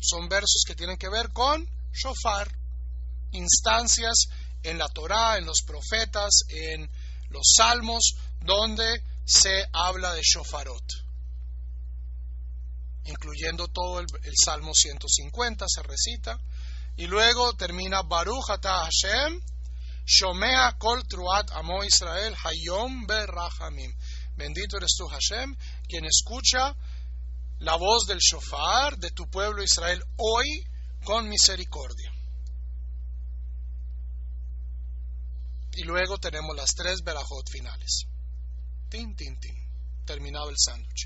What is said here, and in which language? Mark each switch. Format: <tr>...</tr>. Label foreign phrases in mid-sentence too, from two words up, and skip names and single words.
<es>Son versos que tienen que ver con Shofar, instancias en la Torá, en los profetas, en los salmos, donde se habla de Shofarot, incluyendo todo el Salmo 150 se recita. Y luego termina</es> <he>ברוך אתה השם, שומע קול תרועת עמו ישראל היום ברחמים.</he> <es>Bendito eres tú Hashem, quien escucha la voz del shofar de tu pueblo Israel hoy con misericordia. Y luego tenemos las 3 verajot finales. Tin, tin, tin. Terminado el sándwich.</es>